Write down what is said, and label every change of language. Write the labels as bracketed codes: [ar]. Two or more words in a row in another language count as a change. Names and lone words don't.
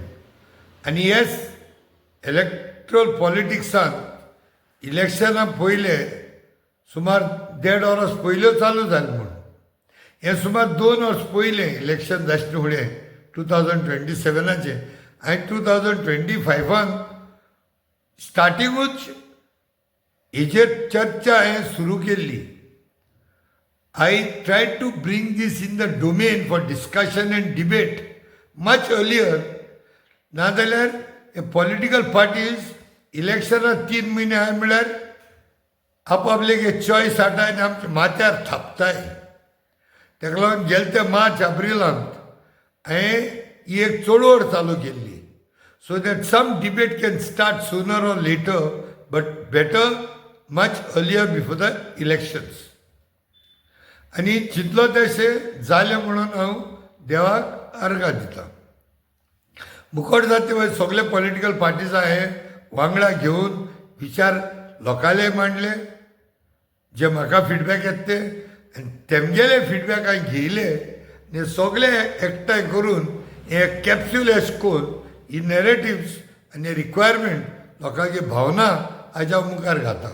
[kok] आनी येस, इलेक्ट्रल पॉलिटिक्सांत इलेक्शना पयले सुमार 1.5 वर्स पयल्यो चालू जालें म्हूण. हें सुमार 2 वर्स पयलें इलेक्शन जाचें फुडें 2027चे हांवें 2025 स्टार्टिंगूच हेजेर चर्चा हांवें सुरू केल्ली. [en] I tried to bring this in the domain for discussion and debate much earlier. [kok] नाजाल्यार [en] political parties [kok] इलेक्शनाक 3 म्हयने आहाय म्हळ्यार आपआपले चॉयस हाडटाय आनी आमच्या माथ्यार थापताय. ताका लागून गेले ते मार्च एप्रिलांत हांवें ही एक चळवळ चालू केल्ली [en] so that some debate can start sooner or later, but better much earlier before the elections. [kok] आनी चिंतलो तशें जालें म्हणून हांव देवाक अर्घा दिता. मुखार जाता ते सगळे [en] political parties [kok] हांवें वांगडा घेवन विचार लोकांले मांडले, जे म्हाका फिडबॅक येता ते, आनी तेमगेले फिडबॅक हांवें घेयले आनी सगळे एकठांय करून हे कॅप्सूल एश कोरून ही नॅरेटिव्स आनी रिक्वायरमेंट लोकांची भावना हाज्या मुखार घाता.